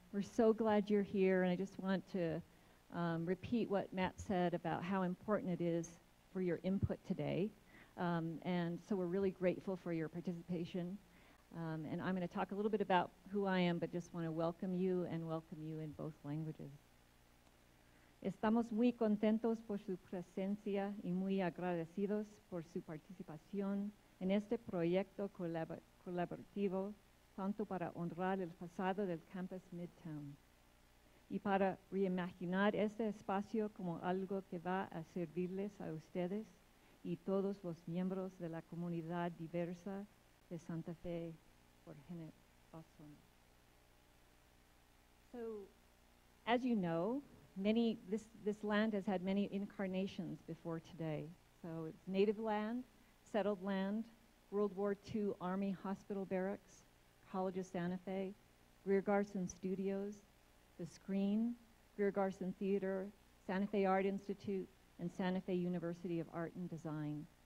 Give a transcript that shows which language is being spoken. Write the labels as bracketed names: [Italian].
[English] We're so glad you're here, and I just want to repeat what Matt said about how important it is for your input today. And so we're really grateful for your participation. And I'm going to talk a little bit about who I am, but just want to welcome you and welcome you in both languages. [Spanish] Estamos muy contentos por su presencia y muy agradecidos por su participación en este proyecto colaborativo, tanto para honrar el pasado del campus Midtown y para reimaginar este espacio como algo que va a servirles a ustedes y todos los miembros de la comunidad diversa de Santa Fe por generación. [English] So, as you know, this land has had many incarnations before today. So it's native land, settled land, World War II Army Hospital Barracks, College of Santa Fe, Greer Garson Studios, The Screen, Greer Garson Theater, Santa Fe Art Institute, and Santa Fe University of Art and Design.